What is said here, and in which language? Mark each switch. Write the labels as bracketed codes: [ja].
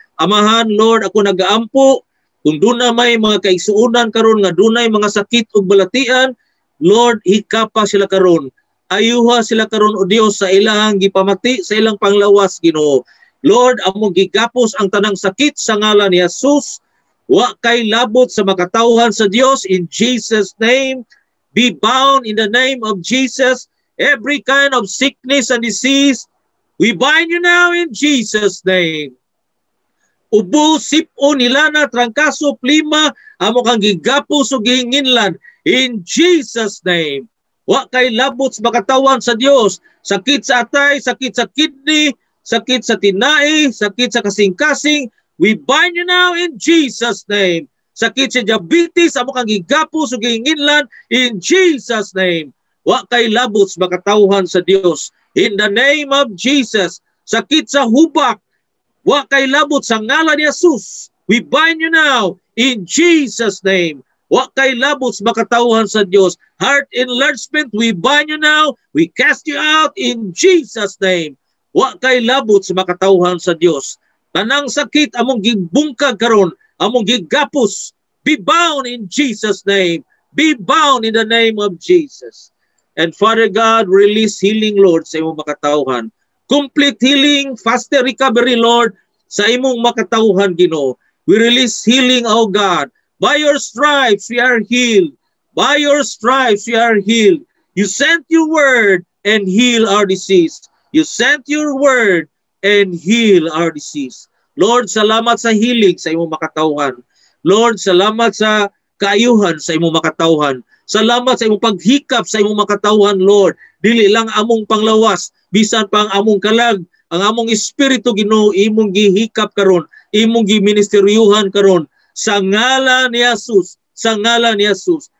[ceb] Amahan Lord, ako nagaampo kung dunay may mga kaigsuonan karon nga dunay mga sakit ug balatian, Lord, hikapa sila karon. Ayuha sila karon o Dios sa ilang gipamati sa ilang panglawas Ginoo. Lord, amo gigapos ang tanang sakit sa ngalan ni Jesus. Wa kay labot sa makatawhan sa Dios [en] in Jesus name. Be bound in the name of Jesus. Every kind of sickness and disease, we bind you now in Jesus name. [ceb] Ubo, sipo, nilana, trangkaso, plima, amo kang gigapos o gihinginlan [en] in Jesus name. [ceb] Wa kay labot sa makatawan sa Dios. Sakit sa atay, sakit sa kidney, sakit sa tinai, sakit sa kasing-kasing, [en] we bind you now in Jesus name. [ceb] Sakit sa diabetes, amo kang gigapos o gihinginlan [en] in Jesus name. [ceb] Wa kay labot sa makatawhan sa Dios [en] in the name of Jesus. [ceb] Sakit sa hubak, wa kay labot sa ngalan ni Jesus. [en] We bind you now in Jesus name. [ceb] Wa kay labot sa makatawhan sa Dios. [en] Heart enlargement, we bind you now. We cast you out in Jesus name. [ceb] Wa kay labot sa makatawhan sa Dios. Tanang sakit among gibungkag karon, among gigapos. [en] Be bound in Jesus' name. Be bound in the name of Jesus. And Father God, release healing, Lord, [ceb] sa imong makatawhan. [en] Complete healing, faster recovery, Lord, [ceb] sa imong makatawhan, Ginoo. [en] We release healing, O God. By your stripes, we are healed. By your stripes, we are healed. You sent your word and heal our disease. You sent your word and heal our disease. [ceb] Lord, salamat sa healing sa imong makatawhan. Lord, salamat sa kaayuhan sa imong makatawhan. Salamat sa imong paghikap sa imong makatawhan, Lord. Dili lang among panglawas, bisan pa ang among kalag, ang among espiritu, Ginoo, imong gihikap karon, imong giministeryuhan karon sa ngalan ni Jesus, sa ngalan ni Jesus.